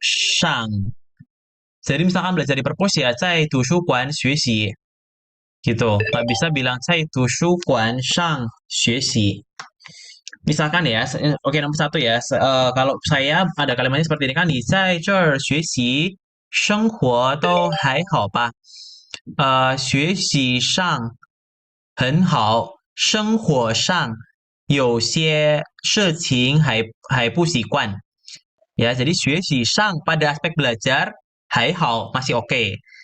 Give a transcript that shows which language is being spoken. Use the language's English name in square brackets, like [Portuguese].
[Indonesian] shang. Jadi misalkan belajar di perpus ya, saya itu guan xue gitu. Nggak bisa bilang saya itu guan shang xue. Misalkan ya, oke nomor satu ya, kalau saya ada kalimatnya seperti ini kan, [Chinese] 你在这儿学习生活都还好吧？学习上很好，生活上有些事情还不习惯。 [Indonesian] Ya, jadi [Chinese] 学习上 [Indonesian] pada aspek belajar [Chinese] 还好 [Indonesian] masih oke.